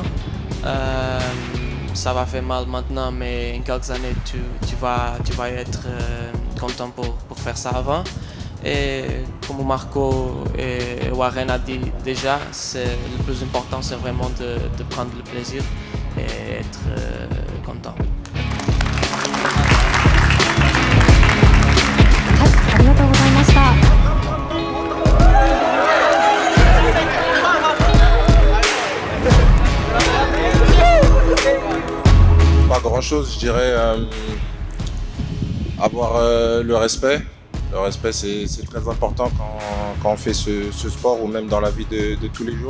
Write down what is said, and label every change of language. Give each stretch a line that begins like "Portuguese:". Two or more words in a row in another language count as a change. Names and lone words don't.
French: Ça va faire mal maintenant, mais en quelques années tu vas être content pour faire ça avant. Et comme Marco et Warren a dit déjà, le plus important c'est vraiment de prendre le plaisir et être content.
Japanese: はい、ありがとうございました。
French: Pas grand chose, je dirais avoir le respect. Le respect c'est très important quand on fait ce sport ou même dans la vie de tous les jours.